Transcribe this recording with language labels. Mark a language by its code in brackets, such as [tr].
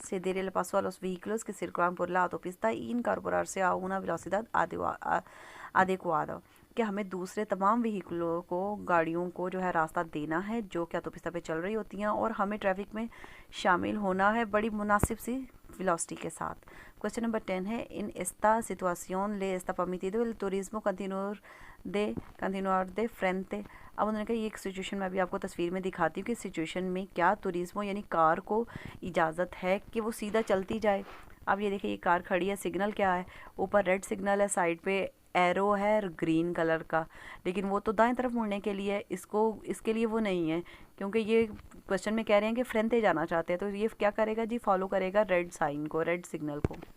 [es] ceder el paso a los vehículos que circulan por la autopista y incorporarse a una velocidad adecuada, [hi] कि हमें दूसरे तमाम व्हीकलों को, गाड़ियों को जो है रास्ता देना है जो कि ऑटोपिस्ता पे चल रही होती हैं, और हमें ट्रैफिक में शामिल होना है बड़ी मुनासिब सी वेलोसिटी के साथ। क्वेश्चन नंबर 10 है [es] इन esta situación le está permitido el turismo continuar de frente। [hi] अब उन्होंने कहा ये एक सिचुएशन में अभी आपको तस्वीर में दिखाती हूँ कि सिचुएशन में क्या तुरिस्मो यानी कार को इजाज़त है कि वो सीधा चलती जाए। अब ये देखिए, ये कार खड़ी है, सिग्नल क्या है, ऊपर रेड सिग्नल है, साइड पे एरो है ग्रीन कलर का, लेकिन वो तो दाएं तरफ मुड़ने के लिए, इसके लिए वो नहीं है, क्योंकि ये क्वेश्चन में कह रहे हैं कि फ्रंटे जाना चाहते हैं, तो ये क्या करेगा जी, फॉलो करेगा रेड साइन को, रेड सिग्नल को।